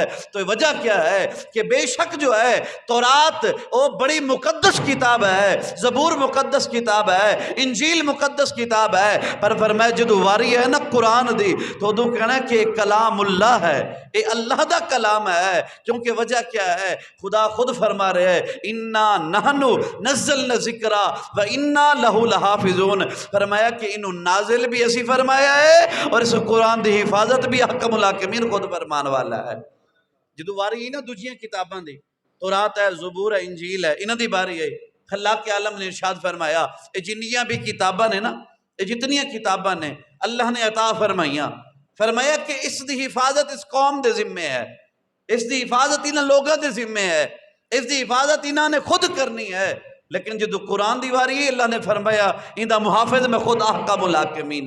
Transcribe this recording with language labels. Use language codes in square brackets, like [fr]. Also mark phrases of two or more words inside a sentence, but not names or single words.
[ur] تو وجہ کیا ہے کہ بے شک جو ہے تورات وہ بڑی مقدس کتاب ہے, زبور مقدس کتاب ہے, انجیل مقدس کتاب ہے, [pa] پر فرمایا جدو واری ہے نا قرآن دی تو ادو کہنا ہے کہ کلام اللہ ہے, اے اللہ دا کلام [ur] ہے. کیونکہ وجہ کیا ہے, خدا خود فرما رہے ہیں [ar] انا نحنو نزلنا ذکرا و انا لہو لحافظون. [pa] فرمایا کہ انہوں نازل بھی اسی فرمایا ہے، اور اس قرآن دی حفاظت بھی احکم الحاکمین خود فرمان والا ہے۔ جدو واری ہے نا دوجیاں کتاباں دی، تورات ہے، زبور ہے، انجیل ہے، انہاں دی باری ہے، خلاق عالم نے ارشاد فرمایا اے جنیاں بھی کتاباں نے نا، اے جتنیاں کتاباں نے اللہ نے عطا فرمائیاں، فرمایا کہ اس دی حفاظت اس قوم دے ذمے ہے، اس دی حفاظت انہاں لوگوں دے ذمے ہے، اس دی حفاظت انہاں نے خود کرنی ہے۔ لیکن جدو قرآن دی واری ہے اللہ نے فرمایا ان دا محافظ میں خود احکم الحاکمین۔